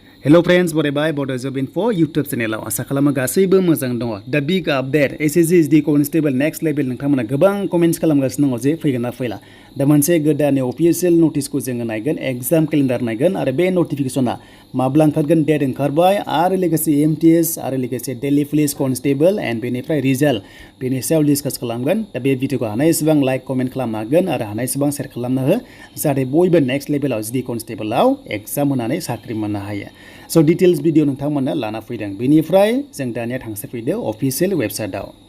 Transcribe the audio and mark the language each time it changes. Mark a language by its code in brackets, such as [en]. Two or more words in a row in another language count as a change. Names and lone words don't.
[en] Hello friends, bye Bodo job info YouTube channel [brx] आसा खालामो गासैबो मोजां दङ दा [en] big update SSC constable next level [brx] नोंथांमोना गोबां कमेन्ट्स खालामगासिनो दङ जे फैगोन ना फैला दा मोनसे गोदान [en] official notice [brx] जोङो नायगोन [en] exam calendar [brx] नायगोन आरो बे नटिफिकेशना माब्ला ओंखारगोन डेट ओंखारबाय आरो लोगोसे MTS आरो लोगोसे [en] Delhi Police constable and [brx] बेनिफ्राय रिजाल्ट बेनि सायाव डिसकास खालामगोन दा बे भिडिअखौ हानायसेबां [en] like comment [brx] खालामनो हागोन आरो हानायसेबां शेयार खालामनो हो जाहाथे बयबो [en] next level GD constable [brx] एग्जाम होनानै साख्रि मोननो हायो सो [en] details video [brx] नोंथांमोननो लाना फैदों बेनिफ्राय जों दानिया थांसै फैदो [en] official website